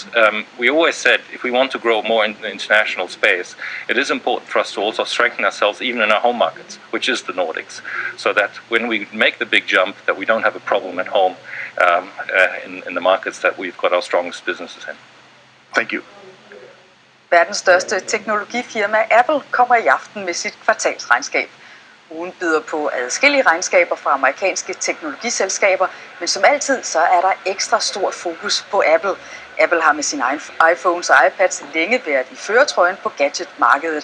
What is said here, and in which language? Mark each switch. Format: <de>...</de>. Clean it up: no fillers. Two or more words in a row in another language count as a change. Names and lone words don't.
<en>We always said if we want to grow more in the international space, it is important for us to also strengthen ourselves even in our home markets, which is the Nordics, so that when we make the big jump, that we don't have a problem at home in the markets that we've got our strongest businesses in. Thank you.</en> <da>Verdens største teknologifirma Apple kommer i aften med sit kvartalsregnskab. Ugen byder på adskillige regnskaber fra amerikanske teknologiselskaber, men som altid så er der ekstra stort fokus på Apple. Apple har med sine iPhones og iPads længe været i førertrøjen på gadgetmarkedet.</da>